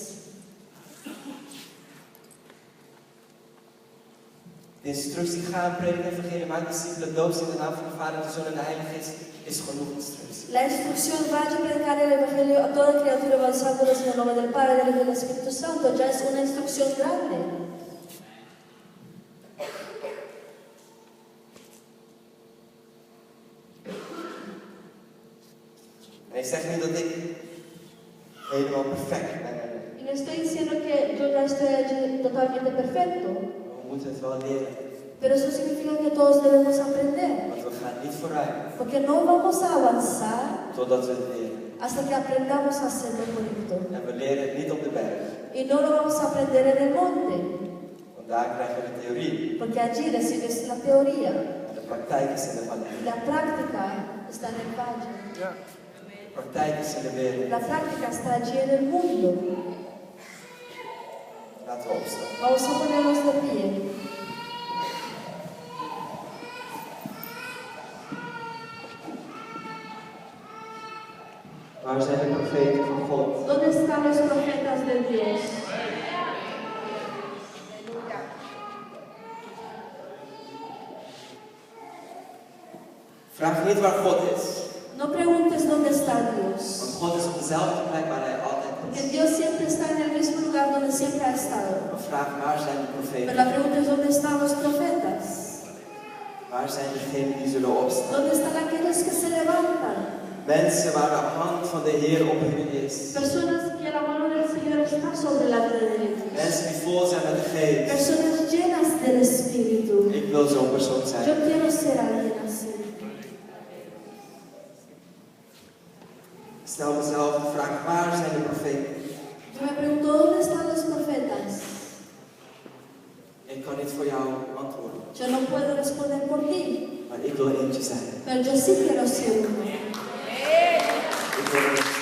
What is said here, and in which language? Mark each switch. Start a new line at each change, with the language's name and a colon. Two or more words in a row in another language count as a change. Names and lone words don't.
Dutch: De instructie gaan, prediken, evangelie, maak discipelen, doop ze in de naam van de Vader, de Zoon en de Heilige Geest is genoeg instructie.
Spanish: La instrucción vaya a predicar el Evangelio a toda criatura bautizándolos en el nombre del Padre, del Hijo y del Espíritu Santo. Ya es una instrucción grande.
Dutch: En ik zeg niet dat ik helemaal perfect ben.
Spanish: Y no estoy diciendo que yo ya estoy allí totalmente perfecto,
Dutch: We moeten het wel leren.
Spanish: pero eso significa que todos debemos aprender,
Dutch: Want we gaan niet vooruit
Spanish: porque no vamos a avanzar
Dutch: totdat we het leren.
Spanish: hasta que aprendamos a hacer lo correcto.
Dutch: En we leren het niet op de berg.
Spanish: Y no lo vamos a aprender en el monte,
Dutch: Want daar krijgen we de theorie.
Spanish: porque allí recibes la teoría
Dutch: En de praktijk is in de vallei.
Spanish: y la práctica está en el valle. Yeah.
Dutch: Praktijk is in de wereld.
Spanish: La práctica está allí en el mundo.
Dutch: Laten we opstaan.
Spanish: Vamos a ponernos de pie.
Dutch: Waar zijn de profeten van God?
Spanish: ¿Dónde están los profetas de Dios?
Dutch: Vraag niet waar God is.
Spanish: No preguntes dónde está Dios.
Dutch: Want God is op dezelfde plek waar hij altijd
Spanish: Porque
Dutch: is.
Spanish: Dios siempre está en el mismo lugar donde siempre ha estado.
Dutch: Maar vraag waar zijn de
Spanish: Pero
Dutch: profeten?
Spanish: la pregunta es dónde están los profetas.
Dutch: Waar zijn degenen die zullen opstaan?
Spanish: ¿Dónde están aquellos que se levantan?
Dutch: Mensen waar de hand van de Heer op hun is.
Spanish: Personas que la mano del Señor está sobre la vida de ellos.
Dutch: Mensen die vol zijn met de geest.
Spanish: Personas llenas del Espíritu.
Dutch: Ik wil zo'n persoon
Spanish: Yo
Dutch: zijn.
Spanish: quiero ser alguien así.
Dutch: Stel mezelf de vraag, waar zijn de profeten?
Spanish: Yo me pregunto, ¿dónde están los profetas?
Dutch: Ik kan niet voor jou antwoorden.
Spanish: Yo no puedo responder por ti,
Dutch: Maar ik wil eentje zijn.
Spanish: pero yo sí quiero ser uno.
Dutch: Ik wil